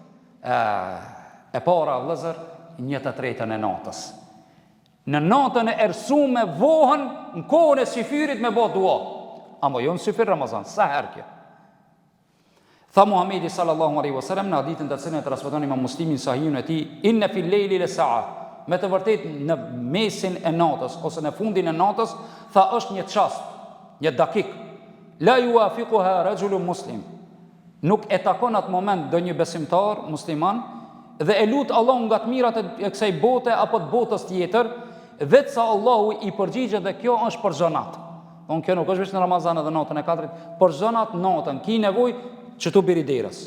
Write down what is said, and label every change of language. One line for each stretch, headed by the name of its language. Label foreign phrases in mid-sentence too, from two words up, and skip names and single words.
Albanian: E para, vëllezër, 1/3 e natës. Në natën e ersume vohën në kohën e syfyrit me bo dua. Amo jo në syfir Ramazan, sa herë kjo. Tha Muhamedi
Arabic: صلى الله عليه وسلم
Albanian: në hadithin të cilën e transmeton Imam Muslimi në Sahihun e tij,
Arabic: إن في الليل لساعة.
Albanian: Me të vërtetë në mesin e natës ose në fundin e natës, tha është një çast, një dakik.
Arabic: لا يوافقها رجل مسلم.
Albanian: Nuk e takon atë moment ndonjë besimtar musliman dhe e lut Allahun nga të mirat e kësaj bote apo të botës tjetër, vetë sa Allahu i përgjigjet dhe kjo është për zonat. Don kjo nuk është vetëm në Ramazan edhe natën e 4, për zonat natën ki nevojë që tu biri derës.